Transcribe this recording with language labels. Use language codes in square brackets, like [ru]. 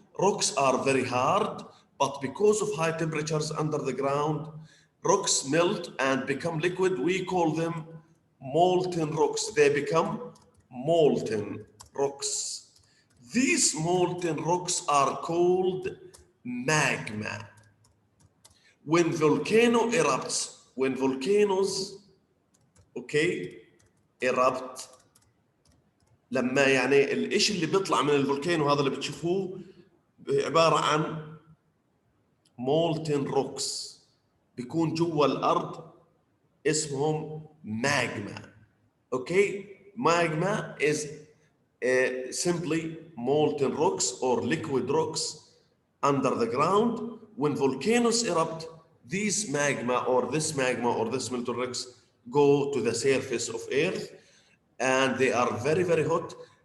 [en] Rocks are very hard, but because of high temperatures under the ground, rocks melt and become liquid. We call them molten rocks. They become molten rocks. These molten rocks are called magma. When volcano erupts, when volcanoes, okay, erupt, [ar] لما يعني الإشي اللي بيطلع من الفولكانو هذا اللي بتشوفوه عبارة عن [en] molten rocks [ar] بيكون جوا الأرض اسمهم magma. [en] Okay, magma is simply molten rocks or liquid rocks under the ground. When volcanoes erupt, these magma or this molten rocks go to the surface of Earth, and they are very, very hot.